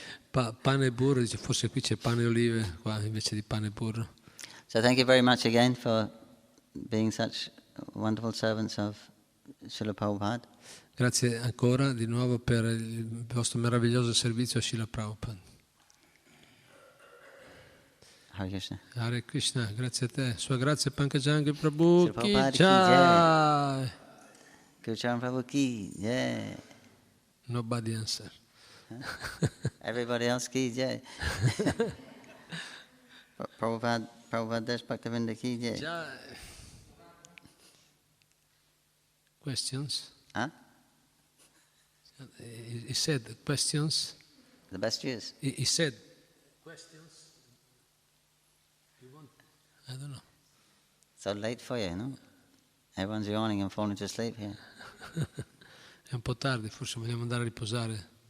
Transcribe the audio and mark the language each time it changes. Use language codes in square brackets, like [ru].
[it] Pane e burro, dice, forse qui c'è pane e olive, qua invece di pane e burro. [en] So thank you very much again for being such wonderful servants of Srila Prabhupada. Grazie ancora di nuovo per il vostro meraviglioso servizio a Srila Prabhupada. Hare Krishna. [it] Hare Krishna, grazie a te. Sua grazia Pankajangri Prabhu [hi] Srila ki Prabhupada ki jai. Gurucharan Prabhu ki jai. [en] Nobody answer. Everybody else ki jai. [hi] Prabhupada Desh Bhaktivinda ki jai. Jai. [en] Questions? Huh? He said questions. The best Jews. He said questions. You want? I don't know. So late for you, no? Everyone's yawning and falling to sleep here. [it] È un po' tardi, forse vogliamo andare a riposare.